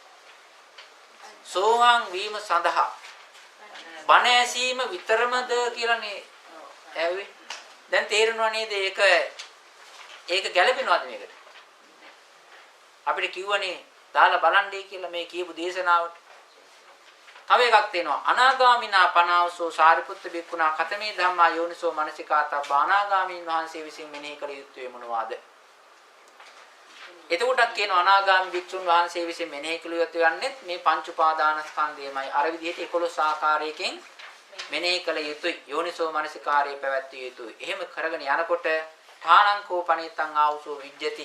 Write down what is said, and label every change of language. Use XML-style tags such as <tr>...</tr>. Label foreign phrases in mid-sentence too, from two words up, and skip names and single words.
<si>සෝවාන් වීම සඳහා බණ ඇසීම විතරමද කියලානේ ඇහුවේ. දැන් තේරෙනව නේද? ඒක ගැළපෙනවද මේකට? අපිට කිව්වනේ දාලා බලන්නේ කියලා මේ කියපු දේශනාවට. තව එකක් තියෙනවා.</si> <pi>අනාගාමිනා පනාවසෝ සාරිපුත්ත බික්කුණා කතමේ ධම්මා යෝනිසෝ මනසිකාතබ්බ.</pi> <si>අනාගාමීන් වහන්සේ විසින් මෙනෙහි කළ යුත්තේ මොනවාද? එතකොටත් කියනවා අනාගාමී භික්ෂුන් වහන්සේ විසින් මෙනෙහි කළ යුත්තේ යන්නේ මේ පංච උපාදානස්කන්ධයමයි. අර විදිහට 11 ආකාරයකින් මෙනෙහි කළ යුතුයි. යෝනිසෝ මනසිකාරයේ පැවැත්විය යුතුයි.</si> <pi>එහෙම කරගෙන යනකොට ඨානංකෝ පණිතං ආවුසෝ විජ්ජති.</pi>